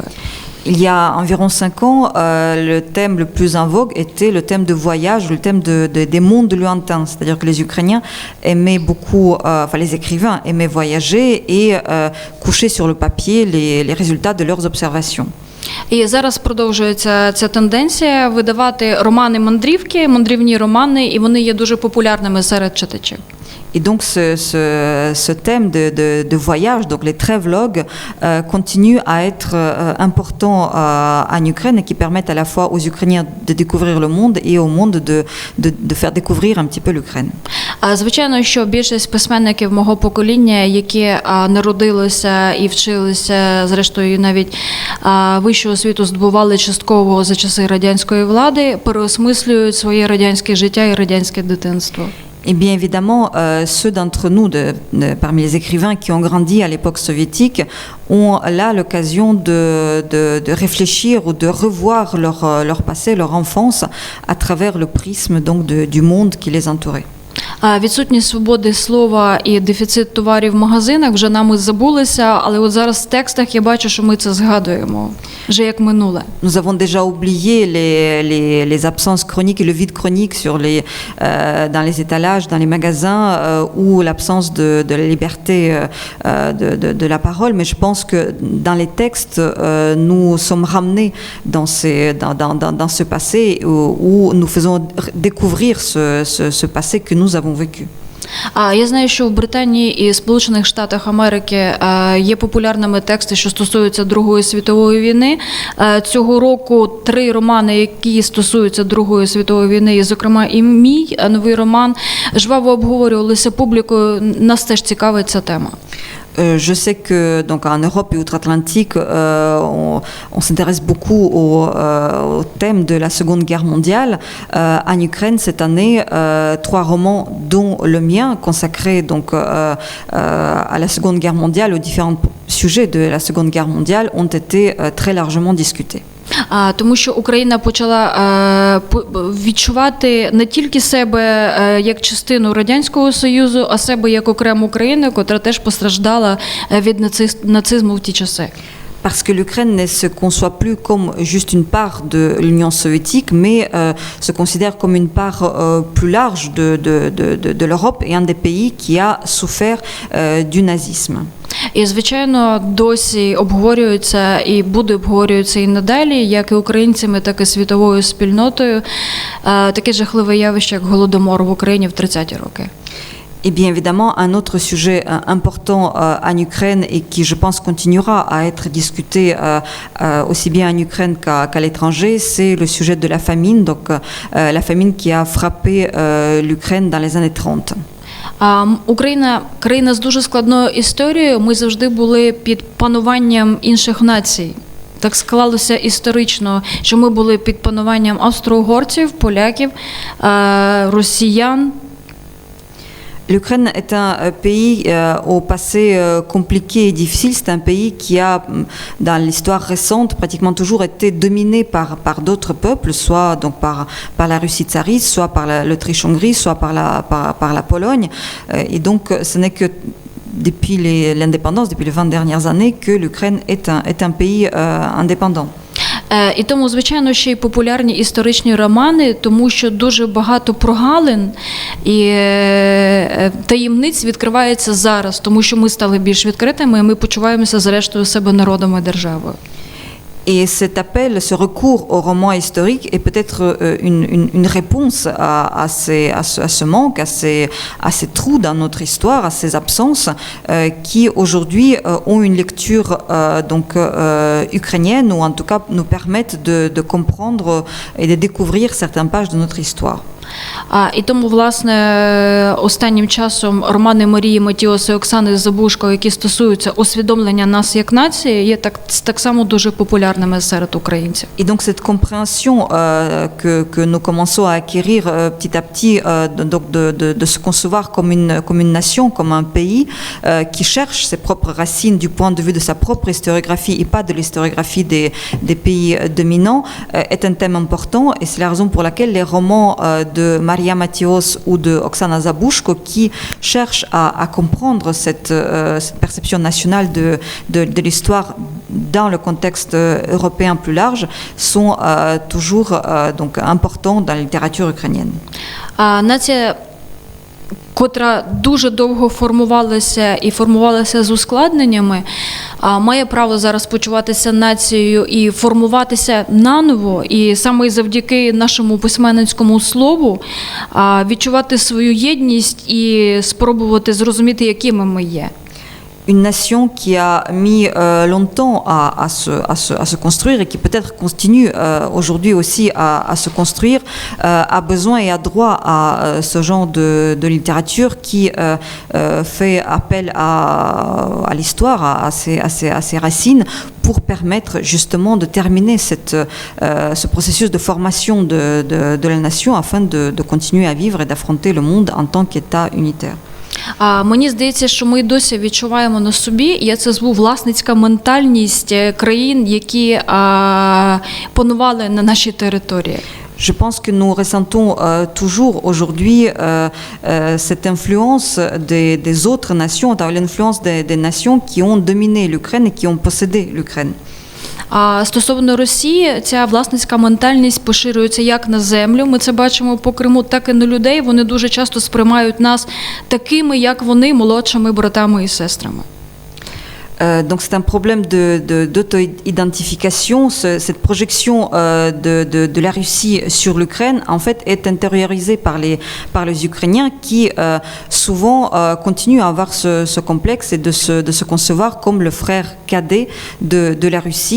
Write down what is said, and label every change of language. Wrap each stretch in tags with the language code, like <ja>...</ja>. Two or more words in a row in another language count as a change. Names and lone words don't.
<fr>Il y a environ 5 ans, le thème le plus en vogue était le thème de voyage, le thème des mondes lointains. C'est-à-dire que les Ukrainiens aimaient beaucoup, enfin les écrivains aimaient voyager et coucher sur le papier les résultats de leurs observations.</fr> <uk>І зараз продовжується ця тенденція видавати романи-мандрівки, мандрівні романи, і вони є дуже популярними серед читачів.</uk> <fr>Et donc ce thème de voyage, donc les travelogues, continue à être important en Ukraine et qui permettent à la fois aux Ukrainiens de découvrir le monde et au monde de faire découvrir un petit peu l'Ukraine.</fr> <uk>Звичайно, що більшість письменників мого покоління, які народилися і вчилися, зрештою навіть вищу освіту здобували частково за часи радянської влади, переосмислюють своє радянське життя і радянське дитинство.</uk> <fr>Et bien évidemment, ceux d'entre nous, parmi les écrivains qui ont grandi à l'époque soviétique, ont là l'occasion de réfléchir ou de revoir leur passé, leur enfance, à travers le prisme donc du monde qui les entourait.</fr> <uk>Відсутність свободи слова і дефіцит товарів в магазинах вже нами забулися, але от зараз в текстах я бачу, що ми це згадуємо, вже як минуле.</uk> <fr>Nous avons déjà oublié les absences chroniques et le vide chronique dans les étalages, dans les magasins, ou l'absence de la liberté de la parole, mais je pense que dans les textes, nous sommes ramenés dans ce passé où nous faisons découvrir ce passé que nous avons vécu.</fr> <uk>Я знаю, що в Британії і Сполучених Штатах Америки є популярними тексти, що стосуються Другої світової війни. Цього року 3 романи, які стосуються Другої світової війни, і, зокрема, і мій новий роман, жваво обговорювалися публікою. Нас теж цікавить ця тема.</uk> <fr>Je sais que donc en Europe et outre-Atlantique, on s'intéresse beaucoup au thème de la Seconde Guerre mondiale. En Ukraine, cette année, 3 romans, dont le mien, consacré donc à la Seconde Guerre mondiale, aux différents sujets de la Seconde Guerre mondiale, ont été très largement discutés.</fr> <uk>Тому що Україна почала відчувати не тільки себе як частину Радянського Союзу, а себе як окрему країну, котра теж постраждала від нацизму в ті часи.</uk> <fr>Parce que l'Ukraine ne se conçoit plus comme juste une part de l'Union soviétique, mais se considère comme une part plus large de l'Europe et un des pays qui a souffert du nazisme.</fr> <uk>І, звичайно, досі обговорюється і буде обговорюється і надалі, як і українцями, так і світовою спільнотою, таке жахливе явище, як Голодомор в Україні в 30-ті роки.</uk> <fr>Et bien évidemment, un autre sujet important en Ukraine et qui, je pense, continuera à être discuté aussi bien en Ukraine qu'à l'étranger, c'est le sujet de la famine, donc la famine qui a frappé l'Ukraine dans les années 30.</fr> <uk>Україна – країна з дуже складною історією. Ми завжди були під пануванням інших націй. Так склалося історично, що ми були під пануванням австро-угорців, поляків, росіян.</uk> <fr>L'Ukraine est un pays au passé compliqué et difficile. C'est un pays qui a, dans l'histoire récente, pratiquement toujours été dominé par d'autres peuples, soit donc par la Russie tsariste, soit par l'Autriche-Hongrie, soit par la Pologne. Et donc, ce n'est que depuis l'indépendance, depuis les 20 dernières années, que l'Ukraine est un pays indépendant.</fr> <uk>І тому, звичайно, ще й популярні історичні романи, тому що дуже багато прогалин і таємниць відкривається зараз, тому що ми стали більш відкритими, і ми почуваємося зрештою себе народом і державою.</uk> <fr>Et cet appel, ce recours au roman historique est peut-être une réponse à ce manque, à ces trous dans notre histoire, à ces absences qui aujourd'hui ont une lecture ukrainienne ou en tout cas nous permettent de comprendre et de découvrir certaines pages de notre histoire.</fr> <uk>І тому, власне, останнім часом романи Марії Матіос і Оксани Забушко, які стосуються усвідомлення нас як нації, є так само дуже популярними серед українців.</uk> <fr>Et donc cette compréhension que nous commençons à acquérir petit à petit de se concevoir comme une nation, comme un pays qui cherche ses propres racines du point de vue de sa propre historiographie et pas de l'historiographie des pays dominants est un thème important et c'est la raison pour laquelle les romans de Maria Mathios ou de Oksana Zabushko qui cherchent à comprendre cette perception nationale de l'histoire dans le contexte européen plus large sont toujours donc importants dans la littérature ukrainienne.</fr> <uk>Нація, котра дуже довго формувалася з ускладненнями, має право зараз почуватися нацією і формуватися наново, і саме завдяки нашому письменницькому слову відчувати свою єдність і спробувати зрозуміти, якими ми є.</uk> <fr>Une nation qui a mis longtemps à se construire et qui peut-être continue aujourd'hui aussi à se construire, a besoin et a droit à ce genre de littérature qui fait appel à l'histoire, à ses racines, pour permettre justement de terminer ce processus de formation de la nation afin de continuer à vivre et d'affronter le monde en tant qu'État unitaire.</fr> <uk>Мені здається, що ми досі відчуваємо на собі, я це зву власницька ментальність країн, які панували на нашій території.</uk> <fr>Je pense que nous ressentons toujours aujourd'hui cette influence des autres nations, l'influence des nations qui ont dominé l'Ukraine et qui ont possédé l'Ukraine.</fr> <uk>А стосовно Росії, ця власницька ментальність поширюється як на землю, ми це бачимо по Криму, так і на людей. Вони дуже часто сприймають нас такими, як вони, молодшими братами і сестрами.</uk> <fr>Donc c'est un problème d'auto-identification. Cette projection de la Russie sur l'Ukraine, en fait, est intériorisée par les Ukrainiens qui souvent continuent à avoir ce complexe et de se concevoir comme le frère cadet de la Russie.</fr>